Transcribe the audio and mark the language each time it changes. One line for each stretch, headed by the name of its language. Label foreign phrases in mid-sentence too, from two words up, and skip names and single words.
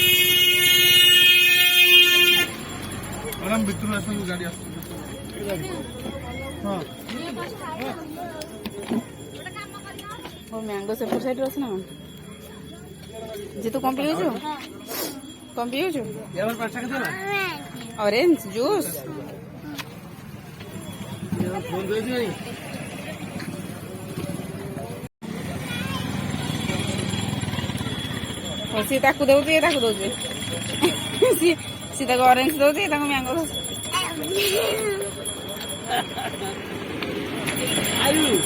Odia: ମ୍ୟାଡ଼ାମ ଭିତରୁ ଆସନ୍ତୁ ଗାଡ଼ି ଆସୁଛି ହଁ ହଉ ମ୍ୟାଙ୍ଗୋ ସେପଟ ସାଇଡ୍ରେ ଅଛି ନା କଣ ଯେ ତୁ କଣ ପିଉଛୁ କଣ ପିଉଛୁ
Bangla: ଏবার 5 টাকা দেনা
English: orange juice
Bangla: ফোন দিয়েছি নাই
Odia: ହଉ ସିଏ ତାକୁ ଦଉଛି ଇଏ ତାକୁ ଦଉଛି ସିଏ ତାକୁ ଅରେଞ୍ଜ ଦଉଛି ଇଏ ତାକୁ ମ୍ୟାଙ୍ଗୋ ଦଉଛି
Bangla: আয়ু